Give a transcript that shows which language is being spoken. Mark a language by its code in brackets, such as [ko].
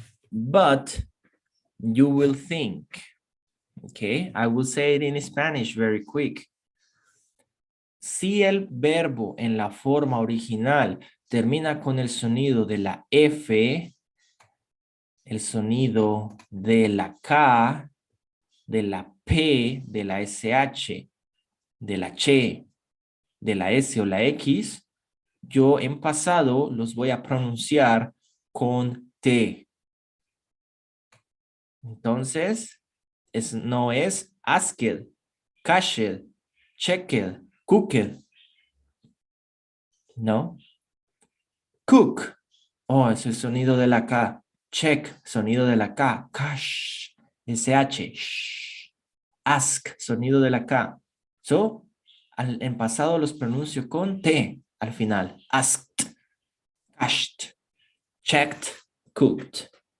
[en] But you will think, okay, I will say it in Spanish very quick. [es] Si el verbo en la forma original termina con el sonido de la F, el sonido de la K, de la P, de la SH, de la Ch, de la S o la X, yo en pasado los voy a pronunciar con T. Entonces, no es [en] asked, cashed, checked, cooked. [es] No. [en] Cook. [es] Oh, es el sonido de la K. Check, sonido de la K. Cash, SH. Shh. Ask, sonido de la K. [en] So, [es] en pasado los pronuncio con T al final. [en] Asked, cashed, checked, cooked.